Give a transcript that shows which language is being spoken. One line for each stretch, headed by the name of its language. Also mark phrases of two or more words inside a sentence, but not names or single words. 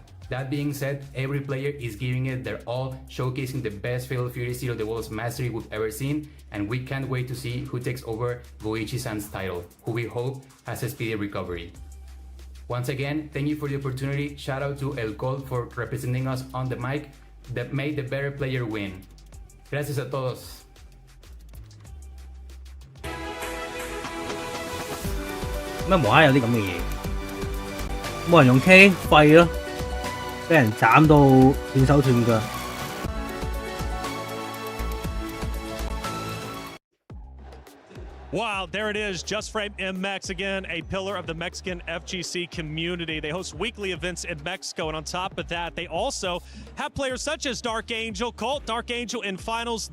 English: That being said, every player is giving it their all, showcasing the best Fatal Fury Zero the World's mastery we've ever seen, and we can't wait to see who takes over Goichi-san's title, who we hope has a speedy recovery. Once again, thank you for the opportunity. Shout out to El Col for representing us on the mic. That made the better player win.
Spanish: Gracias a todos.
Cantonese: 乜無啦啦有啲咁嘅嘢，冇人用 K 廢咯，俾人斬到斷手斷腳。
English: Wow, there it is. Just Frame MX again, a pillar of the Mexican FGC community. They host weekly events in Mexico, and on top of that, they also have players such as Dark Angel, Colt, Dark Angel in finals.